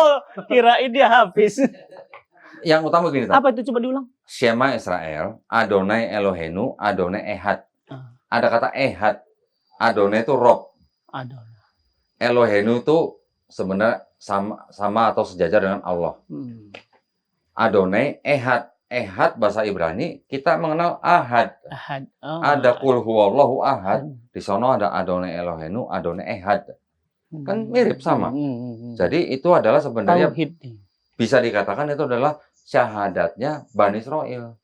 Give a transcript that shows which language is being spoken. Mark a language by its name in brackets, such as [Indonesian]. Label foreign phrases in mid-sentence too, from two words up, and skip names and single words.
[Indonesian] Kirain dia Hafiz. Yang utama begini. Apa itu coba diulang? [Hebrew] שמע ישראל אדני אלהינו אדני אחד. [Indonesian] Ada kata Ehad. Adonai itu Rob. Elohenu itu sebenarnya sama atau sejajar dengan Allah. [Hebrew] אדני אחד. [Indonesian] Ehad bahasa Ibrani, kita mengenal Ahad. Ada [Arabic] قل هو الله أحد. [Indonesian] Di sana ada [Hebrew] אדני אלהינו אדני אחד. [Indonesian] Kan mirip sama. Jadi itu adalah sebenarnya bisa dikatakan itu adalah syahadatnya Bani Israel.